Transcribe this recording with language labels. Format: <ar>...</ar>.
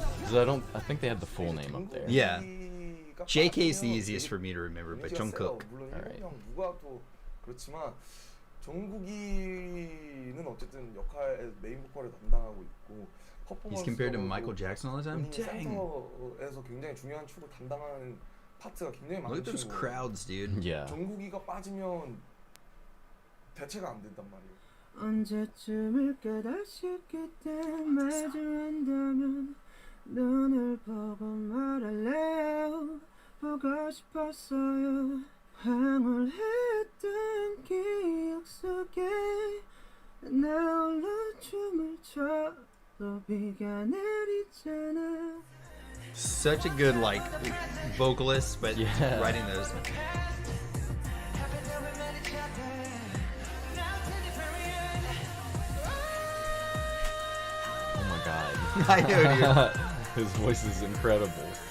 <en>So I think they had the full name up there. Yeah. JK is the easiest for me to remember, but Jungkook. Alright.</en> <ko>누가 또 그렇지만 정국이는 어쨌든 역할 메인 보컬을 담당하고 있고</ko> <en>He's compared to Michael Jackson all the time? Dang.</en> <ko>센터에서 굉장히 중요한 축을 담당하는 파트가 굉장히 많은</ko> <en>Look at those crowds, dude. Yeah.</en> <ko>정국이가 빠지면 대체가 안 된단 말이에요. 언제쯤일까 다시 그때 마주한다면 눈을 보고 말할래요. 보고 싶었어요. 황홀했던 기억 속에 나 홀로 춤을 춰도 비가 내리잖아.</ko> <en>Such a good like vocalist, but Yeah. writing those. Oh my god. I know, dude. His voice is incredible.</en>